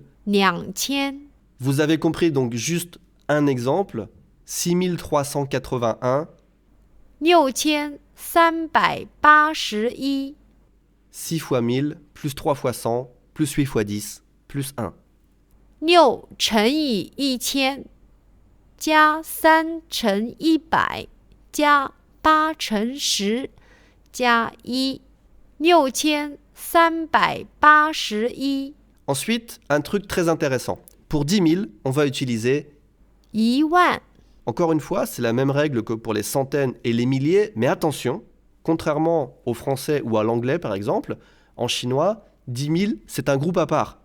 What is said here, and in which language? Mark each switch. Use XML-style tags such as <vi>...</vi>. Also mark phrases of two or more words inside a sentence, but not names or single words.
<fr>2000 Vous avez compris donc juste un exemple. 6381, 6381 6 x 1000 plus 3 x 100 plus 8 x 10 plus 1.</fr> <zh>6 乘以1000加3乘100加8乘10加1 6381</zh> <fr>Ensuite, un truc très intéressant. Pour 10 000, on va utiliser</fr> <zh>1万</zh> <fr>Encore une fois, c'est la même règle que pour les centaines et les milliers, mais attention, contrairement au français ou à l'anglais par exemple, en chinois, 10 000, c'est un groupe à part.</fr>